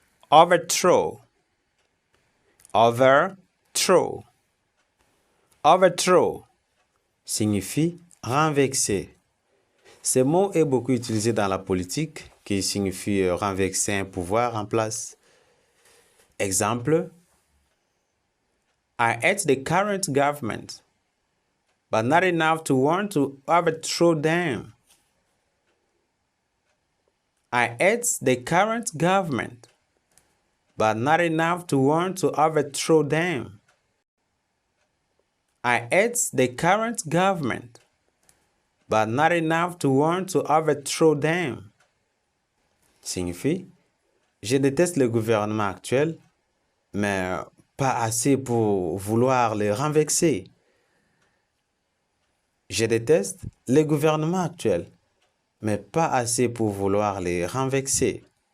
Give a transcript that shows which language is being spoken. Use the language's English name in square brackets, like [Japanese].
[English] Overthrow. Overthrow. [French] Overthrow signifie renverser. Ce mot est beaucoup utilisé dans la politique qui signifie renverser un pouvoir en place. [English] Exemple, I hate the current government, but not enough to want to overthrow them. I hate the current government, but not enough to want to overthrow them. I hate the current government, but not enough to want to overthrow them. [French] Signifie, je déteste le gouvernement actuel, mais pas assez pour vouloir le renverser. Je déteste le gouvernement actuel, mais pas assez pour vouloir les renverser.